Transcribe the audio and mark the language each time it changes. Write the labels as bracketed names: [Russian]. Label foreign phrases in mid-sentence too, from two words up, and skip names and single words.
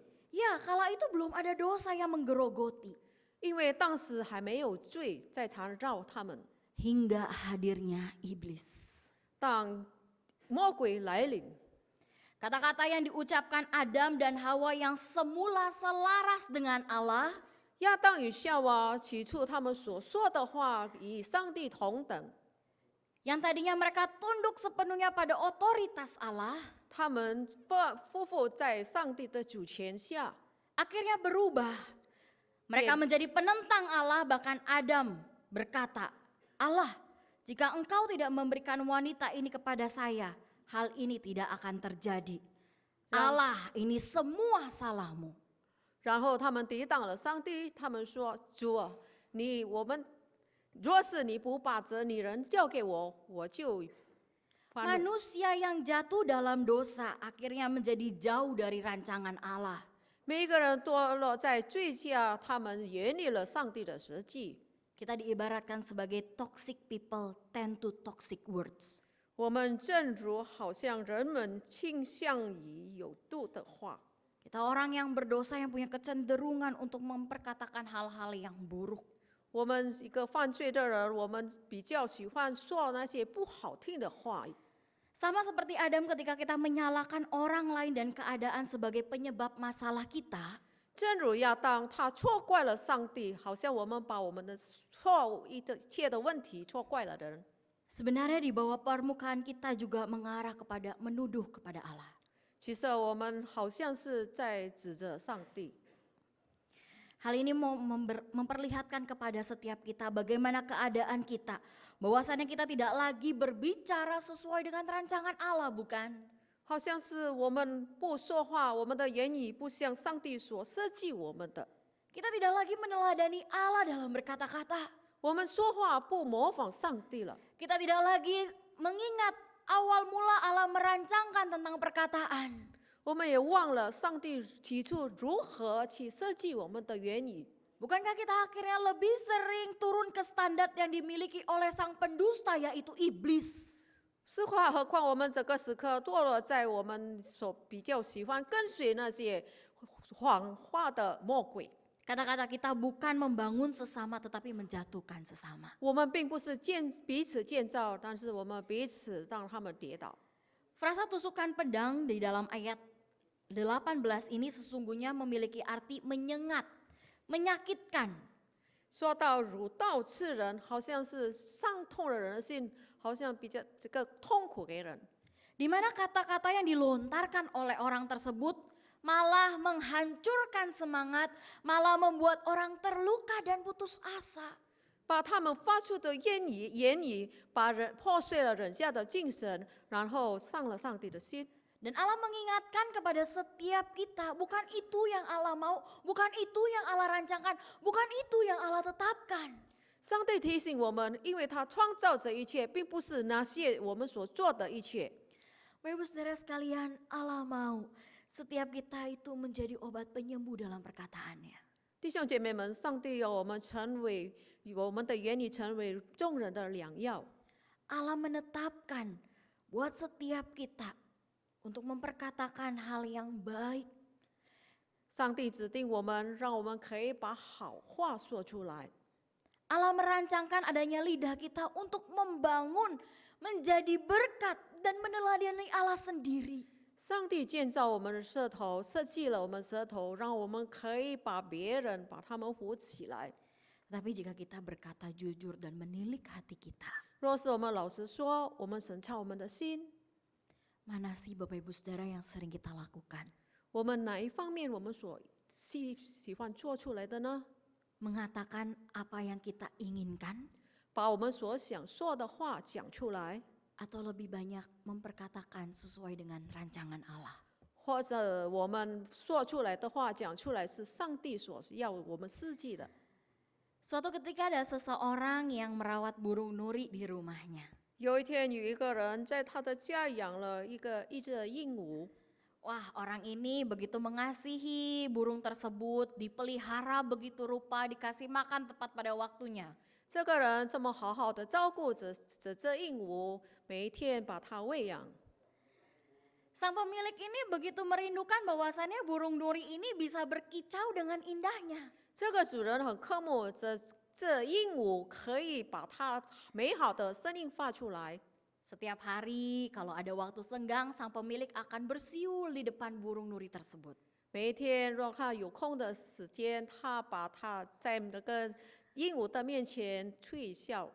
[Indonesian] Ya, kala itu belum ada dosa yang menggerogoti. [Chinese] 因为当时还没有罪在缠绕他们。 [Indonesian] Hingga hadirnya iblis. [Chinese] 当魔鬼来临， [Indonesian] Kata-kata yang diucapkan Adam dan Hawa yang semula selaras dengan Allah, [Chinese] 亚当与夏娃起初他们所说的话与上帝同等， [Indonesian] yang tadinya mereka tunduk sepenuhnya pada otoritas Allah, [Chinese] 他们夫妇在上帝的主权下， [Indonesian] akhirnya berubah. Mereka Iya. menjadi penentang Allah, bahkan Adam berkata, Allah, jika engkau tidak memberikan wanita ini kepada saya, hal ini tidak akan terjadi. Allah, ini semua salahmu. [Chinese] 然后他们抵挡了上帝，他们说：“主啊，若是你不把这女人交给我，我就翻怒。” [Indonesian] Manusia yang jatuh dalam dosa akhirnya menjadi jauh dari rancangan Allah. [Chinese] 每一个人堕落在罪下，他们远离了上帝的实际。 [Indonesian] Kita diibaratkan sebagai [English] toxic people tend to toxic words. [Chinese] 我们正如好像人们倾向于有毒的话， [Indonesian] Kita orang yang berdosa yang punya kecenderungan untuk memperkatakan hal-hal yang buruk. [Chinese] 我们一个犯罪的人，我们比较喜欢说那些不好听的话。 [Indonesian] Sama seperti Adam ketika kita menyalahkan orang lain dan keadaan sebagai penyebab masalah kita, [Chinese] 正如亚当，他错怪了上帝，好像我们把我们的错误一切的问题错怪了人。 [Indonesian] sebenarnya di bawah permukaan kita juga mengarah kepada menuduh kepada Allah. [Chinese] 其实我们好像是在指责上帝。 [Indonesian] Hal ini mau memperlihatkan kepada setiap kita bagaimana keadaan kita. Bahwasannya kita tidak lagi berbicara sesuai dengan rancangan Allah, bukan? [Chinese] 好像是我们不说话，我们的言语不像上帝所设计我们的。 [Indonesian] Kita tidak lagi meneladani Allah dalam berkata-kata. [Chinese] 我们说话不模仿上帝了， [Indonesian] Kita tidak lagi mengingat awal mula Allah merancangkan tentang perkataan. [Chinese] 我们也忘了上帝起初如何去设计我们的言语。 [Indonesian] Bukankah kita akhirnya lebih sering turun ke standar yang dimiliki oleh sang pendusta, yaitu iblis? [Chinese] 何况我们这个时刻堕落在我们所比较喜欢跟随那些谎话的魔鬼。 [Indonesian] Kata-kata kita bukan membangun sesama tetapi menjatuhkan sesama. [Chinese] 我们并不是彼此建造，但是我们彼此让他们跌倒。 [Indonesian] Frasa tusukan pedang di dalam ayat 18 ini sesungguhnya memiliki arti menyengat, menyakitkan. [Chinese] 说到如刀刺人，好像是伤痛了人的心，好像比较这个痛苦给人。 [Indonesian] Di mana kata-kata yang dilontarkan oleh orang tersebut malah menghancurkan semangat, malah membuat orang terluka dan putus asa. [Chinese] 把他们发出的言语，把人破碎了人家的精神，然后伤了上帝的心。 [Indonesian] Dan Allah mengingatkan kepada setiap kita, bukan itu yang Allah mau, bukan itu yang Allah rancangkan, bukan itu yang Allah tetapkan. [Chinese] 上帝提醒我们，因为他创造这一切，并不是那些我们所做的一切。 [Indonesian] Bapak Ibu Saudara sekalian, Allah mau setiap kita itu menjadi obat penyembuh dalam perkataannya. [Chinese] 弟兄姐妹们，上帝要我们成为我们的言语成为众人的良药。 [Indonesian] Allah menetapkan buat setiap kita untuk memperkatakan hal yang baik. [Chinese] 上帝指定我们，让我们可以把好话说出来。 [Indonesian] Allah merancangkan adanya lidah kita untuk membangun, menjadi berkat dan meneladani Allah sendiri. [Chinese] 上帝建造我们的舌头，设计了我们舌头，让我们可以把别人把他们扶起来。 [Indonesian] Tapi jika kita berkata jujur dan menilik hati kita, [Chinese] 若是我们老实说，我们审查我们的心， [Indonesian] mana sih Bapak Ibu Saudara yang sering kita lakukan? [Chinese] 我们哪一方面我们所喜欢做出来的呢？ [Indonesian] Mengatakan apa yang kita inginkan [Chinese] 把我们所想说的话讲出来， [Indonesian] atau lebih banyak memperkatakan sesuai dengan rancangan Allah? [Chinese] 或者我们说出来的话讲出来是上帝所要我们实际的。 [Indonesian] Suatu ketika ada seseorang yang merawat burung nuri di rumahnya. [Chinese] 有一天，有一个人在他的家养了一只鹦鹉。 [Indonesian] Wah, orang ini begitu mengasihi burung tersebut, dipelihara begitu rupa, dikasih makan tepat pada waktunya. [Chinese] 这个人这么好好的照顾着这鹦鹉，每一天把它喂养。 [Indonesian] Sang pemilik ini begitu merindukan bahwasannya burung nuri ini bisa berkicau dengan indahnya. [Chinese] 这个主人很渴慕这鹦鹉可以把它美好的声音发出来。 [Indonesian] Setiap hari kalau ada waktu senggang, sang pemilik akan bersiul di depan burung nuri tersebut. [Chinese] 每一天，若他有空的时间，他把它在那个鹦鹉的面前吹笑，